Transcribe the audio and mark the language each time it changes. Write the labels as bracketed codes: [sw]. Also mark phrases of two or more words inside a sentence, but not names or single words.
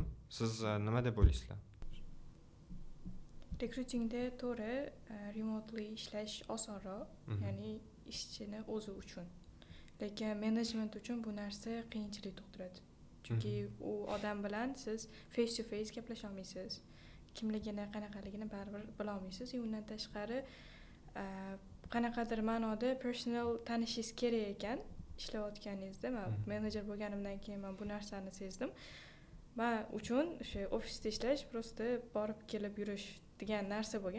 [uz] Siz nima deb o'ylaysizlar? Recruitingda to'g'ri remotely ishlash osonroq, ya'ni ishchini o'zi uchun. Lekin management uchun bu narsa qiyinchilik tug'diradi. Chunki u odam bilan siz [en] face to face [uz] gaplasha olmaysiz. Kimligini, qanaqaligini baribir bila olmaysiz. Undan tashqari qanaqadir ma'noda personal tanishingiz kerak ekan ishlayotganingizda. Men menejer bo'lganimdan keyin men bu narsani sezdim. Men uchun o'sha ofisda ishlash prosta borib kelib yurish degan narsa bo'lgan.